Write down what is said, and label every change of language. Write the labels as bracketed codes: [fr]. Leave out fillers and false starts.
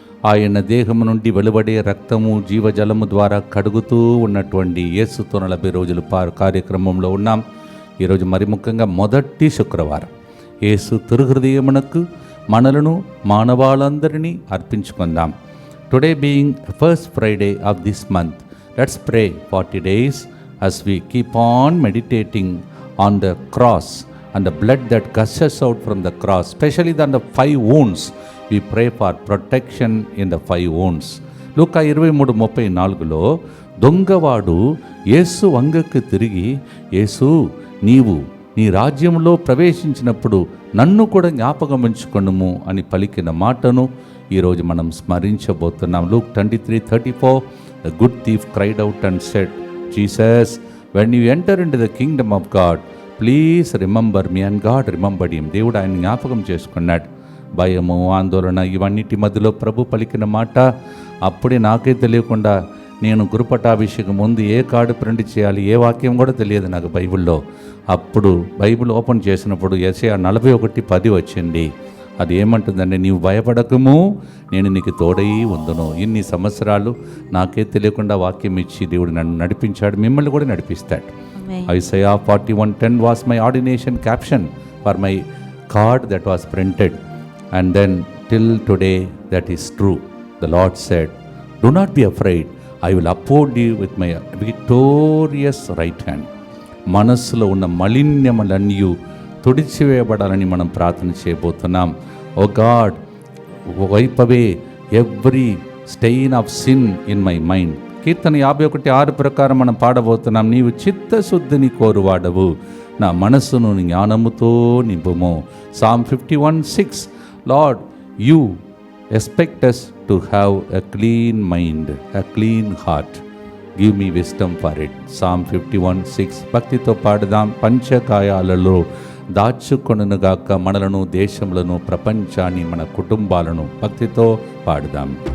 [te] ఆయన దేహము నుండి వెలువడే రక్తము జీవజలము ద్వారా కడుగుతూ ఉన్నటువంటి యేసుతో 40 రోజులు కార్యక్రమంలో ఉన్నాం. ఈరోజు మరి ముఖ్యంగా మొదటి శుక్రవారం యేసు తిరుహృదయమునకు మనలను మానవాళందరినీ అర్పించుకుందాం. [en] Today being first Friday of this month, let's pray 40 days as we keep on meditating on the cross and the blood that gushes out from the cross, especially on the 5 wounds. We pray for protection in the 5 wounds. [te] లూకా 23:34లో దొంగవాడు యేసు వంగకు తిరిగి, యేసు నీవు నీ రాజ్యంలో ప్రవేశించినప్పుడు నన్ను కూడా జ్ఞాపకం ఉంచుకొనుము అని పలికిన మాటను ఈరోజు మనం స్మరించబోతున్నాం. Luke 23:34, [en] The good thief cried out and said, Jesus, when you enter into the kingdom of God, please remember me. And God remembered him. [te] దేవుడు ఆయన జ్ఞాపకం చేసుకున్నాడు. భయము, ఆందోళన ఇవన్నిటి మధ్యలో ప్రభు పలికిన మాట అప్పుడే నాకే తెలియకుండా నేను గురుపటాభిషేకం ముందు ఏ కార్డు ప్రింట్ చేయాలి, ఏ వాక్యం కూడా తెలియదు నాకు బైబిల్లో. అప్పుడు బైబిల్ ఓపెన్ చేసినప్పుడు యెషయా 41:10 వచ్చింది. అది ఏమంటుందంటే, నీవు భయపడకము, నేను నీకు తోడై ఉందును. ఇన్ని సంవత్సరాలు నాకే తెలియకుండా వాక్యం ఇచ్చి దేవుడు నన్ను నడిపించాడు, మిమ్మల్ని కూడా నడిపిస్తాడు. [en] Isaiah 41:10 was my ordination caption for my card that was printed, and then till today that is true. The Lord said, do not be afraid, I will uphold you with my victorious right hand. [te] మనస్సులో ఉన్న మలిన్యములన్నీ తుడిచివేయబడాలని మనం ప్రార్థన చేయబోతున్నాం. [en] O God, wipe away every stain of sin in my mind. [te] కీర్తన 51:6 ప్రకారం మనం పాడబోతున్నాం. నీవు చిత్తశుద్ధిని కోరువాడవు, నా మనస్సును జ్ఞానముతో నింపుము. [en] Psalm 51:6, Lord, you expect us to have a clean mind, a clean heart. Give me wisdom for it. Psalm 51:6. [te] భక్తితో పాడదాం. పంచకాయాలలో దాచుకొనుగాక మనలను, దేశములను, ప్రపంచాన్ని, మన కుటుంబాలను. భక్తితో పాడదాం.